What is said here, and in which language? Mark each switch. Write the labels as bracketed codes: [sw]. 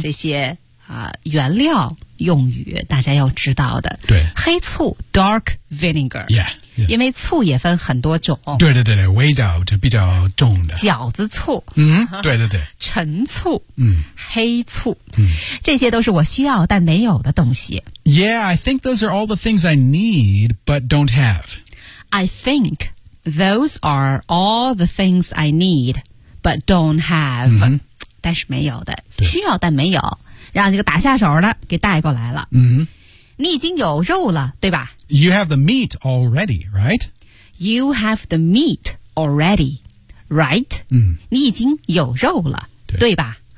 [zh] 这些、原料用语大家要知道的对 [en] 黑醋 Dark vinegar yeah, yeah. [zh] 因为醋也分很多种对对对味道就比较重的饺子醋、嗯、对对对陈醋、嗯、黑醋、嗯、这些都是我需要但没有的东西 [en] Yeah, I think those are all the things I need but don't have I think those are all the things I need but don't have、嗯、 [zh] 但是没有的需要但没有让这个打下手的给带过来了、 mm-hmm. 你已经有肉了对吧 [en] You have the meat already, right? You have the meat already, right?、 Mm-hmm. [zh] 你已经有肉了 对吧